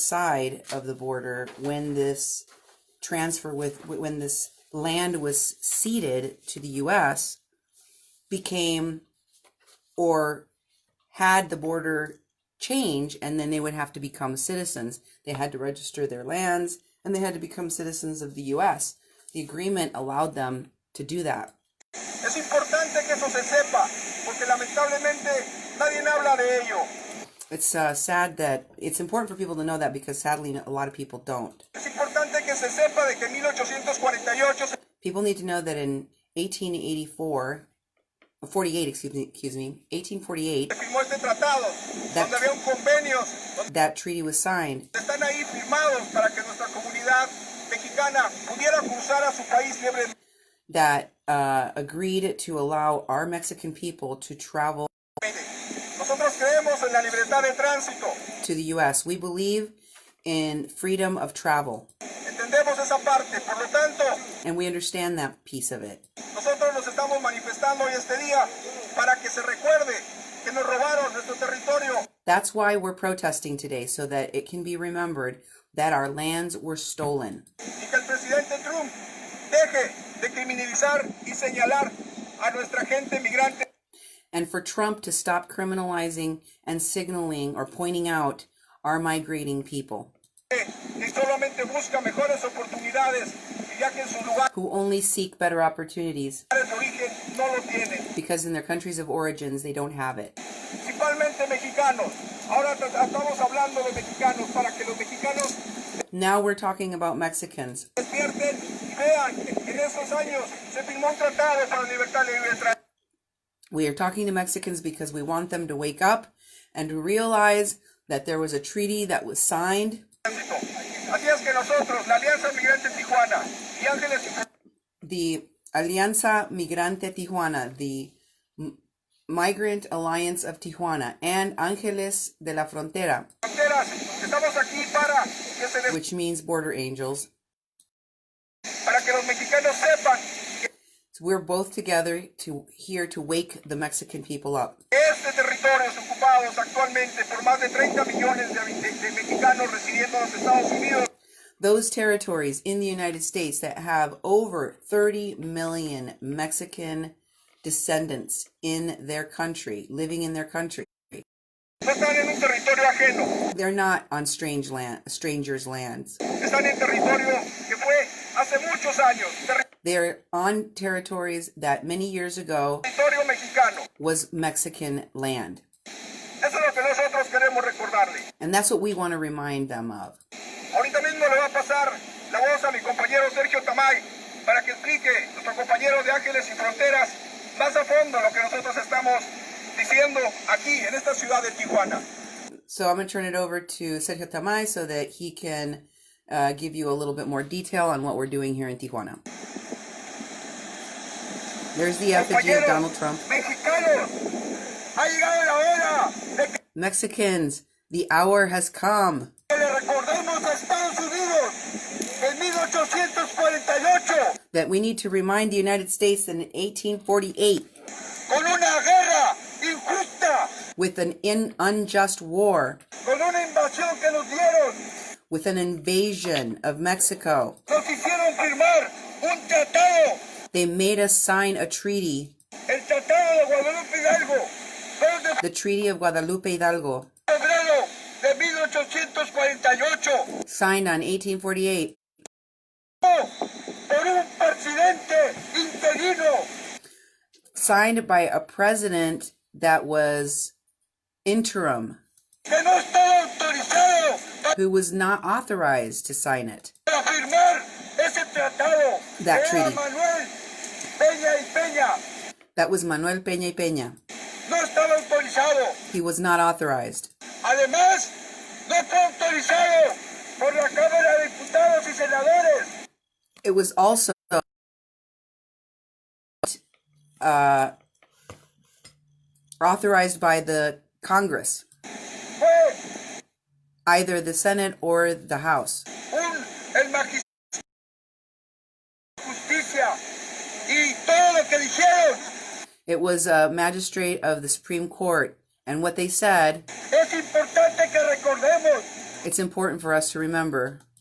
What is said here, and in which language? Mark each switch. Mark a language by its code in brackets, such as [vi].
[en] side of the border when this when this land was ceded to the U.S. became, or had the border change, and then they would have to become citizens. They had to register their lands, and they had to become citizens of the U.S. The agreement allowed them to do that. [es] Es importante que eso se sepa, porque lamentablemente nadie habla de ello. [en] It's sad that it's important for people to know that, because sadly a lot of people don't. [es] Es importante que se sepa de que en 1848 [en] people need to know that in 1884 48, excuse me, 1848, [es] Se firmó este tratado, [en] That- [es] donde había un convenio, donde [en] that treaty was signed [es] están ahí firmados para que nuestra comunidad mexicana pudiera cruzar a su país libremente. [en] that agreed to allow our Mexican people to travel [es] Nosotros creemos en la libertad de tránsito. [en] to the U.S. We believe in freedom of travel, [es] Entendemos esa parte, por lo tanto, [en] and we understand that piece of it. [es] nosotros nos estamos manifestando hoy este día para que se recuerde que nos robaron nuestro territorio. [en] That's why we're protesting today, so that it can be remembered that our lands were stolen. [es] Y que el presidente Trump deje de criminalizar y señalar a nuestra gente migrante. [en] And for Trump to stop criminalizing and signaling or pointing out our migrating people [es] Y solamente busca mejores oportunidades, y ya que en sus lugares [en] who only seek better opportunities [es] de origen no lo tienen. [en] because in their countries of origins they don't have it. [es] Principalmente mexicanos. Ahora estamos hablando de mexicanos para que los mexicanos [en] Now we're talking about Mexicans. [es] despierten y vean que en esos años se firmó un tratado para la libertad y libre tránsito. [en] We are talking to Mexicans because we want them to wake up and to realize that there was a treaty that was signed. [es] Así es que nosotros, la Alianza Migrante Tijuana y Ángeles [en] The Alianza Migrante Tijuana, the Migrant Alliance of Tijuana, and Ángeles de la Frontera, [es] Fronteras, estamos aquí para que se les, [en] which means border angels. [es] para que los mexicanos sepan [en] So we're both together here to wake the Mexican people up. [es] que este territorio es ocupados actualmente por más de 30 millones de mexicanos residiendo en los Estados Unidos. [en] Those territories in the United States that have over 30 million Mexican descendants in their country, living in their country. [es] No están en un territorio ajeno, [en] They're not on strangers' lands. [es] están en territorio que fue hace muchos años, [en] They're on territories that many years ago [es] territorio mexicano. [en] was Mexican land. [es] Eso es lo que nosotros queremos recordarle. [en] And that's what we want to remind them of. [es] Ahorita mismo le va a pasar la voz a mi compañero Sergio Tamay para que explique nuestro compañero de Ángeles y Fronteras más a fondo lo que nosotros estamos diciendo aquí en esta ciudad de Tijuana. [en] So I'm going to turn it over to Sergio Tamay so that he can give you a little bit more detail on what we're doing here in Tijuana. There's the effigy of Donald Trump. [es] Mexicanos, ha llegado la hora de que [en] Mexicans, the hour has come [es] le recordemos a Estados Unidos en 1848 [en] that we need to remind the United States that in 1848, [es] con una guerra injusta, [en] with an unjust war, [es] con una invasión que nos dieron, [en] with an invasion of Mexico, [es] nos hicieron firmar un tratado, [en] they made us sign a treaty, [es] el Tratado de Guadalupe Hidalgo, 2 de [en] the Treaty of Guadalupe Hidalgo, [es] febrero de 1848, [en] signed on 1848 [es] por un presidente interino [en] signed by a president that was interim, [es] que no estaba autorizado [en] who was not authorized to sign it. [es] para firmar ese tratado. [en] That [es] Era [en] treaty. [es] Manuel Peña y Peña. [en] That was Manuel Peña y Peña. [es] No estaba autorizado. [en] He was not authorized. [es] Además, no fue autorizado por la Cámara de Diputados y Senadores. [en] It was also authorized by the Congress, [es] Fue [en] either the Senate or the House. [es] el magistrado de justicia y todo lo que dijeron [en] It was a magistrate of the Supreme Court, and what they said, [es] es importante que recordemos. [en] it's important for us to remember.